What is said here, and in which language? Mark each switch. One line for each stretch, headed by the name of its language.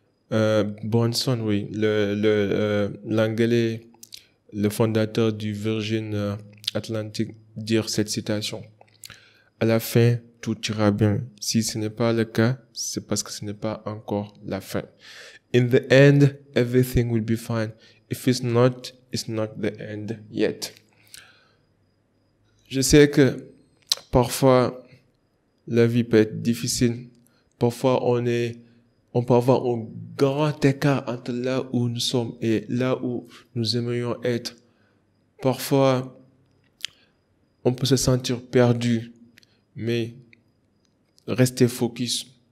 French: Branson, oui, l'anglais, le fondateur du Virgin Atlantic, dire cette citation. À la fin, tout ira bien. Si ce n'est pas le cas, c'est parce que ce n'est pas encore la fin.
English: In the end, everything will be fine. If it's not the end yet.
French: Je sais que parfois, la vie peut être difficile. Parfois, on peut avoir un grand écart entre là où nous sommes et là où nous aimerions être. Parfois, on peut se sentir perdu, mais restez focus.